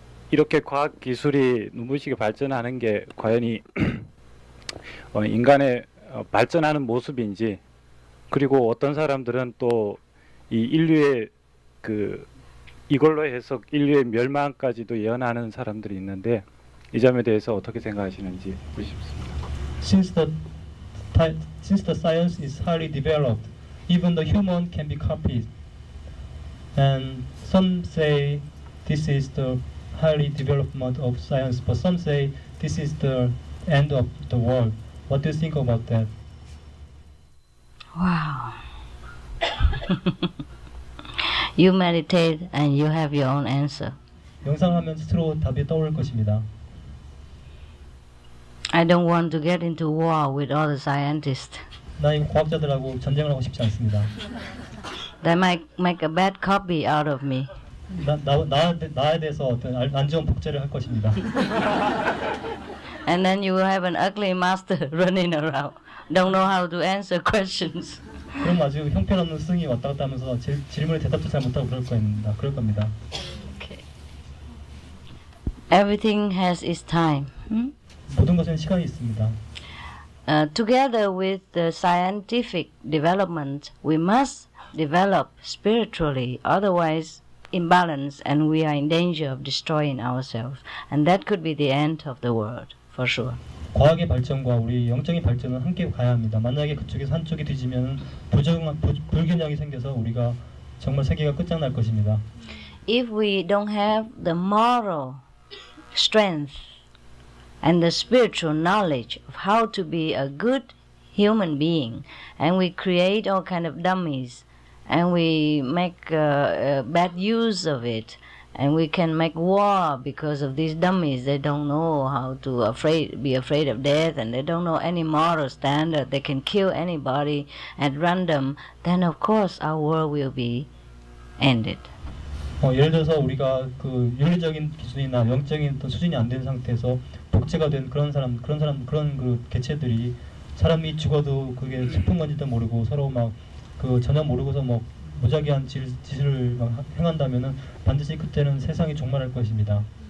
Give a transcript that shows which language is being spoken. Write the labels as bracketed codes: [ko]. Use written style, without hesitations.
[ko] 이렇게 과학 기술이 눈부시게 발전하는 게 과연히 인간의 발전하는 모습인지, 그리고 어떤 사람들은 또 이 인류의 이걸로 해서 인류의 멸망까지도 예언하는 사람들이 있는데 이 점에 대해서 어떻게 생각하시는지 묻고 싶습니다. [en] Since the science is highly developed, even the human can be copied, and some say this is the highly development of science, but some say this is the end of the world. What do you think about that? Wow. You meditate and you have your own answer. [ko] 명상하면 스스로 답이 떠오를 것입니다. [en] I don't want to get into war with all the scientists. [ko] 나 이 과학자들하고 전쟁을 하고 싶지 않습니다. [en] They might make a bad copy out of me. [ko] 나에 대해서 어떤 안 좋은 복제를 할 것입니다. [en] And then you will have an ugly master running around. Don't know how to answer questions. [ko] 그럼 아주 형편없는 스승이 왔다 갔다 하면서 질문에 대답도 잘 못하고 그럴 겁니다. [en] Okay. Everything has its time. [ko] 모든 것은 시간이 있습니다. [en] Together with the scientific development, we must develop spiritually. Otherwise, imbalance, and we are in danger of destroying ourselves. And that could be the end of the world, for sure. [ko] 과학의 발전과 우리 영적인 발전은 함께 가야 합니다. 만약에 그쪽에서 한쪽이 뒤지면 불균형이 생겨서 우리가 정말 세계가 끝장날 것입니다. [en] If we don't have the moral strength and the spiritual knowledge of how to be a good human being, and we create all kind of dummies, and we make bad use of it, and we can make war because of these dummies. They don't know how to be afraid of death, and they don't know any moral standard. They can kill anybody at random. Then of course our world will be ended. [ko] 예를 들어서 우리가 그 윤리적인 기준이나 영적인 수준이 안 된 상태에서 복제가 된 그런 그 개체들이 사람이 죽어도 그게 슬픈 건지도 모르고 서로 막 전혀 모르고서 뭐 무작위한 짓을 막 행한다면은 반드시 그때는 세상이 종말할 것입니다.